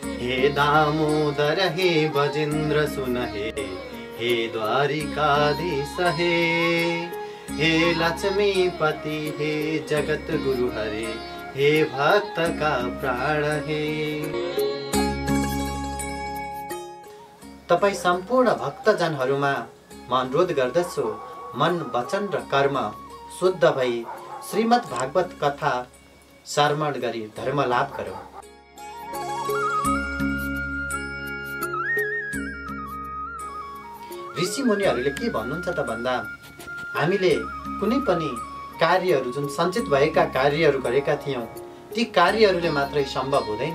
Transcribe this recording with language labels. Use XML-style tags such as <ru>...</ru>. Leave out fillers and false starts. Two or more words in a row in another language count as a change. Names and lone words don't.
<hi>हे दामोदर हे बजेन्द्र सुन हे द्वारिकाधीश हे लक्ष्मीपति हे जगत गुरु हरे हे भक्त का प्राण हे।</hi> <ne>तपाई सम्पूर्ण भक्तजनहरूमा म अनुरोध गर्दछु, मन वचन र कर्म शुद्ध भई श्रीमद् भागवत कथा श्रवण गरी धर्म लाभ गरौँ। ऋषि मुनिहरूले के भन्नुहुन्छ त भन्दा, हामीले कुनै पनि कार्यहरू जुन सञ्चित भएका कार्यहरू गरेका थियौं, ती कार्यहरूले मात्रै सम्भव हुँदैन।</ne>